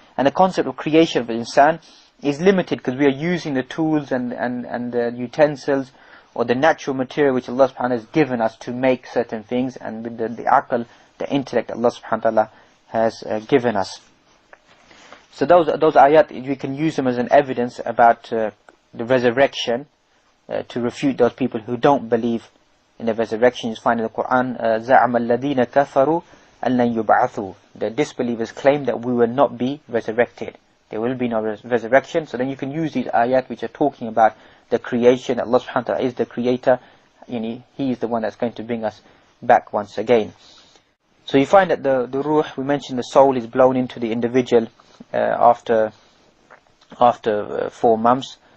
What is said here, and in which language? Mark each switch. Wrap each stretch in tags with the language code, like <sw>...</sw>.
<en>And the concept of creation of the insan is limited, because we are using the tools and the utensils or the natural material which Allah subhanahu wa ta'ala has given us to make certain things, and with the aql, the intellect Allah subhanahu wa ta'ala has given us. So those ayat, we can use them as an evidence about the resurrection, to refute those people who don't believe in the resurrection. You find in the Quran,</en> <ar>زَعَمَ الَّذِينَ كَفَرُوا أَن لَّن يُبْعَثُوا.</ar> <en>The disbelievers claim that we will not be resurrected. There will be no resurrection. So then you can use these ayat which are talking about the creation. Allah subhanahu wa ta'ala is the creator. He is the one that's going to bring us back once again. So you find that the ruh, we mentioned the soul is blown into the individual after 4 months.</en>